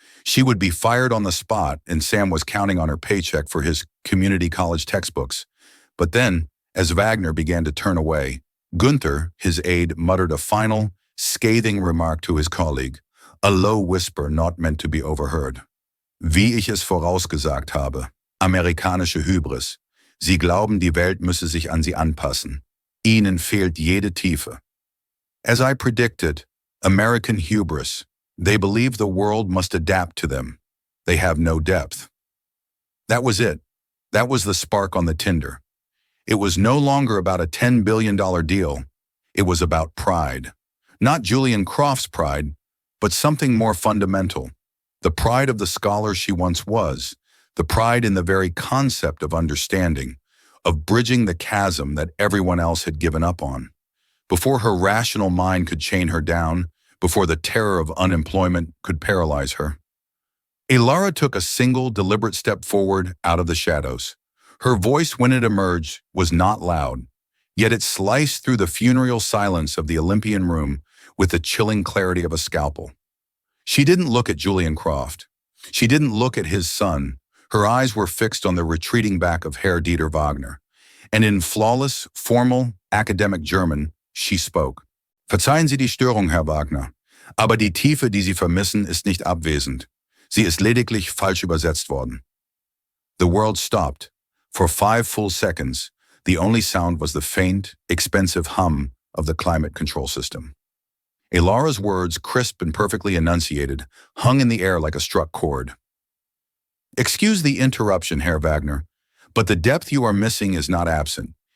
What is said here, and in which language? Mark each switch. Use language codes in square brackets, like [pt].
[en] She would be fired on the spot, and Sam was counting on her paycheck for his community college textbooks. But then, as Wagner began to turn away, Gunther, his aide, muttered a final, scathing remark to his colleague, a low whisper not meant to be overheard. [de] "Wie ich es vorausgesagt habe, amerikanische Hybris. Sie glauben, die Welt müsse sich an sie anpassen. Ihnen fehlt jede Tiefe." [en] As I predicted, American hubris. They believe the world must adapt to them. They have no depth. That was it. That was the spark on the tinder. It was no longer about a $10 billion deal. It was about pride. Not Julian Croft's pride, but something more fundamental. The pride of the scholar she once was. The pride in the very concept of understanding, of bridging the chasm that everyone else had given up on. Before her rational mind could chain her down, before the terror of unemployment could paralyze her. Ilara took a single, deliberate step forward out of the shadows. Her voice, when it emerged, was not loud, yet it sliced through the funereal silence of the Olympian room with the chilling clarity of a scalpel. She didn't look at Julian Croft. She didn't look at his son. Her eyes were fixed on the retreating back of Herr Dieter Wagner. And in flawless, formal, academic German, she spoke. [de] Verzeihen Sie die Störung, Herr Wagner, aber die Tiefe, die Sie vermissen, ist nicht abwesend. Sie ist lediglich falsch übersetzt worden. [en] The world stopped. For 5 full seconds, the only sound was the faint, expensive hum of the climate control system. Ilara's words, crisp and perfectly enunciated, hung in the air like a struck chord. Excuse the interruption, Herr Wagner, but the depth you are missing is not absent.